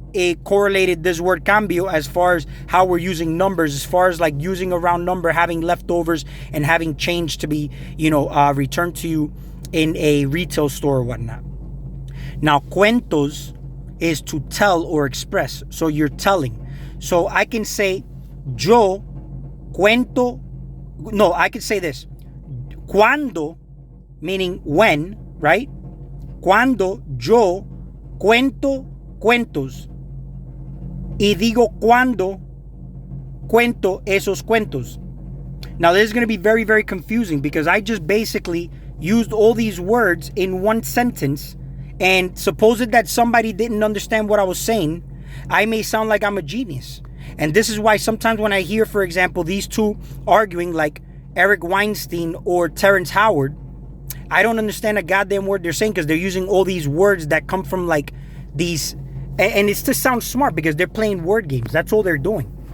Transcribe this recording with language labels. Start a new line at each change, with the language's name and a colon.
English: it correlated this word cambio as far as how we're using numbers, as far as like using a round number, having leftovers, and having change to be, returned to you in a retail store or whatnot. Now, cuentos is to tell or express. So you're telling. So I can say,
Spanish: yo cuento.
English: No, I could say this. Cuando, meaning when, right?
Spanish: Cuando yo cuento cuentos. Y digo cuando cuento esos cuentos.
English: Now, this is going to be very, very confusing because I just basically used all these words in one sentence, and suppose that somebody didn't understand what I was saying, I may sound like I'm a genius. And this is why sometimes when I hear, for example, these two arguing like Eric Weinstein or Terrence Howard, I don't understand a goddamn word they're saying because they're using all these words that come from like these, and it's to sound smart because they're playing word games. That's all they're doing.